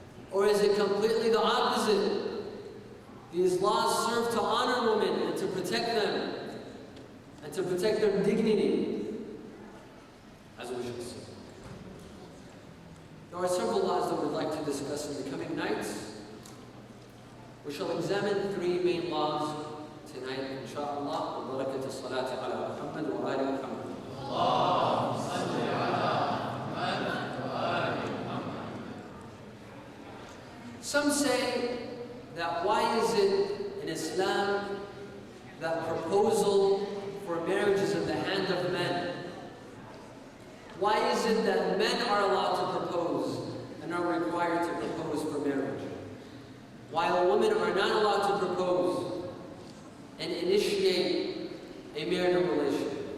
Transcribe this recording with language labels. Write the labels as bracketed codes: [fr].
[en] Or is it completely the opposite? These laws serve to honor women and to protect them, and to protect their dignity, as we should see. There are several laws that we'd like to discuss in the coming nights. We shall examine three main laws tonight, inshallah. [ar] وبركة الصلاة على محمد وآل محمد. اللهم صل على محمد وآل محمد. [en] Some say that why is it in Islam that proposal for marriage is in the hand of men? Why is it that men are allowed to propose and are required to propose for marriage, while women are not allowed to propose and initiate a marital relationship?